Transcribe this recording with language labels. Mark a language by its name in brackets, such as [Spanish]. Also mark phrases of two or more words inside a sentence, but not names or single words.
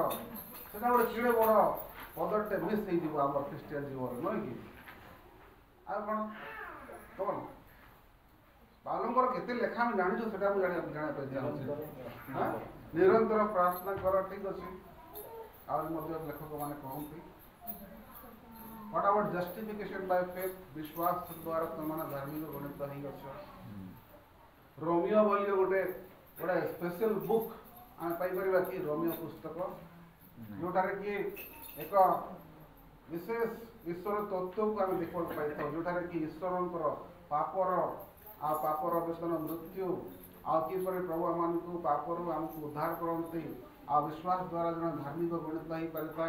[Odia] ସେଟା ଗୋଟେ କେଡ଼େ ବଡ଼ ପଦଟେ ମିସ୍ ହେଇଯିବ ଆମର ଖ୍ରୀଷ୍ଟିଆନ ଜୀବନରେ, ନୁହେଁ କି? ଆଉ କଣ ପାଉଲଙ୍କର କେତେ ଲେଖା ଆମେ ଜାଣିଛୁ, ସେଟା ମୁଁ ଜାଣିବା ପାଇଁ ଚାହୁଁଛି। ନିରନ୍ତର ପ୍ରାର୍ଥନା କର, ଠିକ ଅଛି। ଆହୁରି ମଧ୍ୟ ଲେଖକମାନେ କହନ୍ତି [English] What about justification by faith? [Odia] ବିଶ୍ୱାସ ଦ୍ୱାରା ତୁମମାନେ ଧାର୍ମିକ ଗଣିତ ହେଇଅଛ। ରୋମିଓ ବୋଲି ଗୋଟେ [English] special book [Odia] ଆମେ ପାଇପାରିବା କି? ରୋମିଓ ପୁସ୍ତକ, ଯୋଉଟାରେ କି ଏକ ବିଶେଷ ଈଶ୍ୱର ତତ୍ତ୍ୱକୁ ଆମେ ଦେଖିବାକୁ ପାଇଥାଉ, ଯୋଉଟାରେ କି ଈଶ୍ୱରଙ୍କର ପାପର ବେତନ ମୃତ୍ୟୁ, ଆଉ କିପରି ପ୍ରଭୁ ଆମମାନଙ୍କୁ ପାପରୁ ଆମକୁ ଉଦ୍ଧାର କରନ୍ତି, ଆଉ ବିଶ୍ୱାସ ଦ୍ୱାରା ଜଣେ ଧାର୍ମିକ ଗଣିତ ହେଇପାରିଥାଏ।